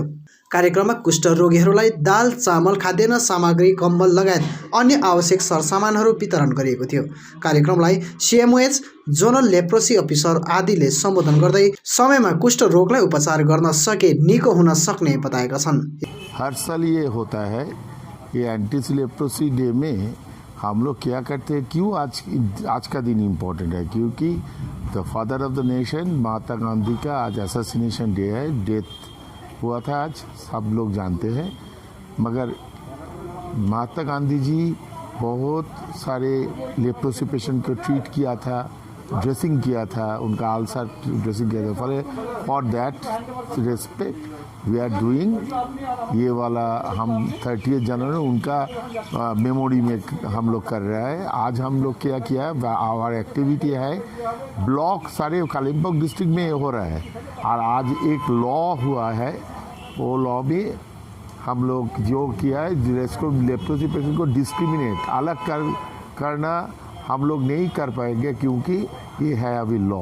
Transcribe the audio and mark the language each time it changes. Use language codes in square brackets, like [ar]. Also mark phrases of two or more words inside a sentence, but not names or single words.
[ne] कार्यक्रममा कुष्ठ रोगीहरूलाई दाल, चामल, खाद्यान्न सामग्री, कम्बल लगायत अन्य आवश्यक सरसामानहरू वितरण गरिएको थियो। कार्यक्रमलाई सीएमओएच, [en] zonal leprosy officer [ne] आदिले सम्बोधन गर्दै समयमा कुष्ठ रोगलाई उपचार गर्न सके निको हुन सक्ने बताएका छन्। [hi] हर साल ये होता है, ये [en] anti leprosy day [hi] में हम लोग क्या करते हैं, क्यों आज का दिन इम्पोर्टेंट है, क्योंकि [en] the father of the nation [hi] महात्मा गांधी का आज [en] assassination day [hi] है, डेथ हुआ था आज, सब लोग जानते हैं। मगर महात्मा गांधी जी बहुत सारे [en] leprosy patient [hi] को ट्रीट किया था, ड्रेसिंग किया था, उनका [en] ulcer dressing [hi] किया था। [en] for that respect we are doing [hi] ये वाला हम 30 जनवरी उनका मेमोरी में हम लोग कर रहे हैं। आज हम लोग क्या किया है, [en] our activity [hi] है ब्लॉक सारे कालिम्पोंग डिस्ट्रिक्ट में हो रहा है। और आज एक लॉ हुआ है, वो लॉ में हम लोग जो किया है जिसको [en] leprosy patient [hi] को डिस्क्रिमिनेट अलग करना हम लोग नहीं कर पाएंगे, क्योंकि ये है अभी लॉ।